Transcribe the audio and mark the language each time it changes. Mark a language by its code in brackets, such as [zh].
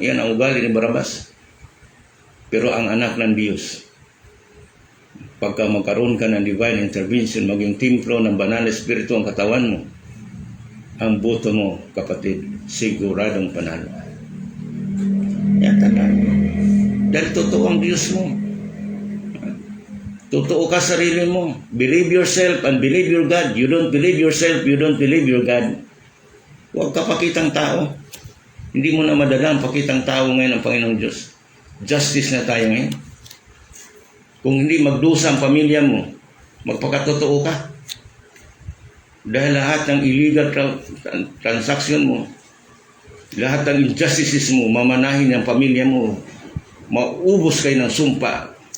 [tl] Yan ang ugali ni Barabas. Pero ang anak ng Diyos, pagka magkaroon ka ng divine intervention, maging templo ng banal na espiritu ang katawan mo, ang buto mo, kapatid, siguradong panalo. Yan talaga. Dahil totoo ang Diyos mo. Totoo ka sarili mo. [en] Believe yourself and believe your God. You don't believe yourself, you don't believe your God. [tl] Huwag ka pakitang tao. Hindi mo na madala ang pakitang tao ngayon ng Panginoong Diyos. Justice na tayo ngayon. Kung hindi magdusa ang pamilya mo, magpakatotoo ka. Dahil lahat ng [en] illegal transaction [tl] mo, lahat ng injustices mo, mamanahin ng pamilya mo, maubos kayo ng sumpa.